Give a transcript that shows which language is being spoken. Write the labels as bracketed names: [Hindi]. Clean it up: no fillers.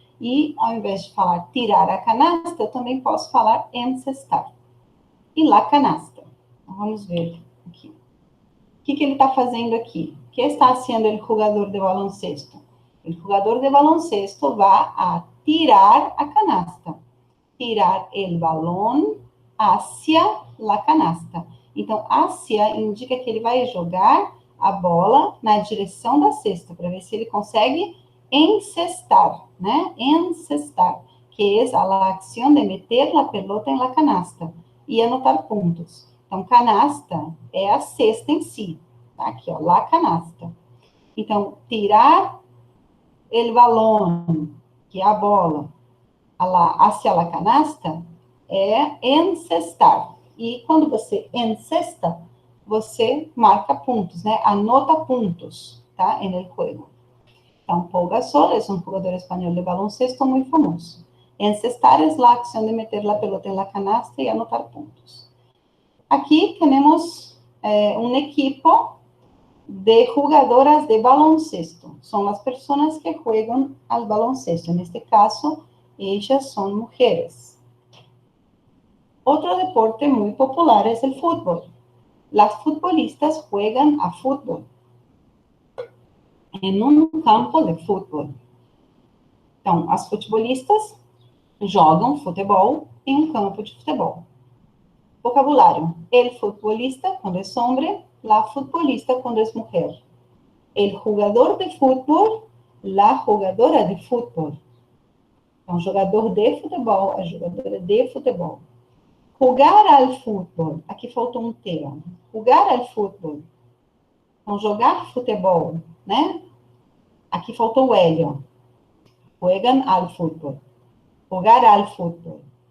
[Portuguese] E ao invés de falar tirar a canasta, eu também posso falar encestar. E la canasta. Então, vamos ver aqui. O que ele está fazendo aqui? O que está fazendo o jogador de baloncesto? O jogador de baloncesto vai a tirar a canasta. [Spanish] Tirar el balón hacia la canasta. [Portuguese] Então, hacia indica que ele vai jogar a bola na direção da cesta, para ver se ele consegue encestar, né? Encestar, que é a ação de meter a pelota em la canasta e anotar pontos. Então, canasta é a cesta em si. Tá? Aqui, ó, la canasta. Então, [Spanish] tirar el balón, [Portuguese] que é a bola, [Spanish] hacia la canasta, [Portuguese] é encestar. E quando você encesta, você marca pontos, né? Anota pontos, tá? [Spanish] En el juego. [Portuguese] Então, Paul Gasol é um jogador espanhol de baloncesto muito famoso. Encestar é a ação de meter a pelota em la canasta e anotar pontos. Aqui temos um equipo de jugadoras de baloncesto. São as pessoas que jogam al baloncesto. Neste caso, [Spanish] ellas son mujeres. Otro deporte muy popular es el fútbol. Las futbolistas juegan a fútbol en un campo de fútbol. [Portuguese] Então, as futebolistas jogam futebol em um campo de futebol. Vocabulário. El futbolista quando é homem, la futbolista quando é mulher. [Spanish] El jugador de fútbol, la jugadora de fútbol. [Portuguese] Então, jogador de futebol, a jogadora de futebol. Jogar al fútbol. Aqui faltou um T, ó. Jogar al fútbol. Então, jogar futebol, né? Aqui faltou o L, ó. [Spanish] Juegan al fútbol. [Portuguese] Jogar al fútbol.